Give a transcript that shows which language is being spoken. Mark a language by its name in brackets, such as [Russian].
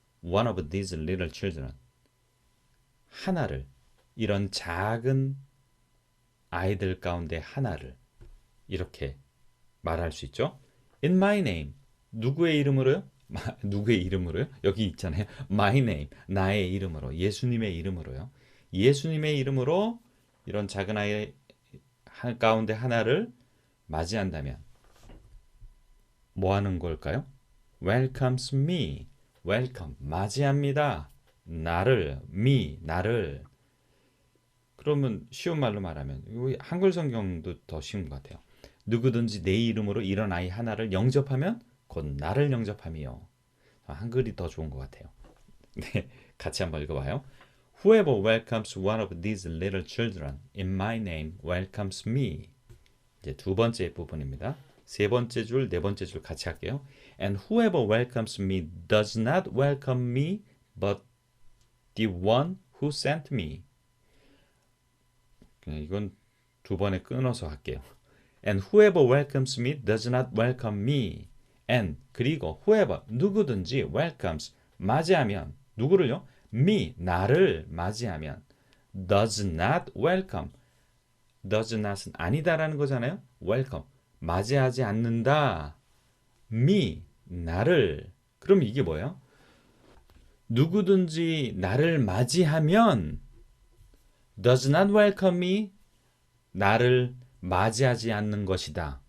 [English] one of these little children [Korean] 하나를 이런 작은 아이들 가운데 하나를 이렇게 말할 수 있죠. [English] In my name [Korean] 누구의 이름으로요? 누구의 이름으로요? 여기 있잖아요. [English] My name [Korean] 나의 이름으로 예수님의 이름으로요. 예수님의 이름으로 이런 작은 아이 가운데 하나를 맞이한다면 뭐 하는 걸까요? [English] Welcomes me. Welcome [Korean] 맞이합니다. 나를 me 나를 그러면 쉬운 말로 말하면 한글 성경도 더 쉬운 것 같아요. 누구든지 내 이름으로 이런 아이 하나를 영접하면 곧 나를 영접함이요. 한글이 더 좋은 것 같아요. 네, 같이 한번 읽어봐요. [English] Whoever welcomes one of these little children in my name welcomes me. [Korean] 이제 두 번째 부분입니다. 세 번째 줄, 네 번째 줄 같이 할게요. [English] And whoever welcomes me does not welcome me, but the one who sent me. [Korean] 이건 두 번에 끊어서 할게요. [English] And whoever welcomes me does not welcome me. [Korean] And 그리고 whoever 누구든지 welcomes 맞이하면 누구를요? me 나를 맞이하면 [English] does not welcome [Korean] does not은 아니다라는 거잖아요. welcome 맞이하지 않는다. me 나를 그럼 이게 뭐예요? 누구든지 나를 맞이하면 [English] does not welcome me [Korean] 나를 맞이하지 않는 것이다.